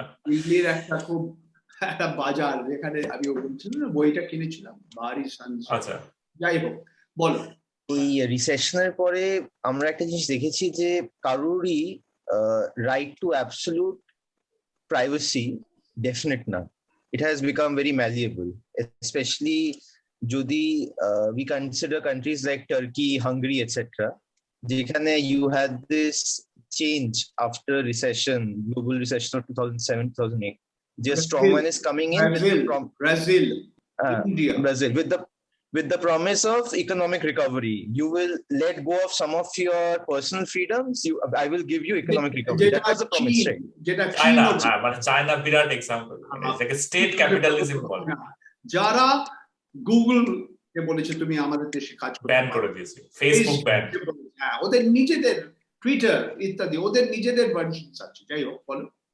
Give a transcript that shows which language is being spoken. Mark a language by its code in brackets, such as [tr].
[bn] দিল্লির একটা বাজার যেখানে আমি বলছিলাম না বইটা কিনেছিলাম বারি সানস। আচ্ছা, যাই হোক, বলো। ওই রিসেশনের পরে আমরা একটা জিনিস দেখেছি যে কারোরই right two absolute privacy definite না। [en] It has become very malleable, especially যদি we consider countries like Turkey, Hungary, etc. যেখানে you had this change after recession, global recession of 2007-2008. Just strongman is coming in Brazil, India. Brazil with the promise of economic recovery. You will let go of some of your personal freedoms. I will give you economic recovery. That was the promise, right? [bn] China Virat example, state capitalism বলে, যারা Google কে বলেছে তুমি আমাদের দেশে কাজ করতে ban করে দিয়েছে, ফেসবুক ব্যান, হ্যাঁ, ওদের নিজেদের টুইটার ইত্যাদি ওদের নিজেদের ভার্সনস আছে। যাই হোক, বলো।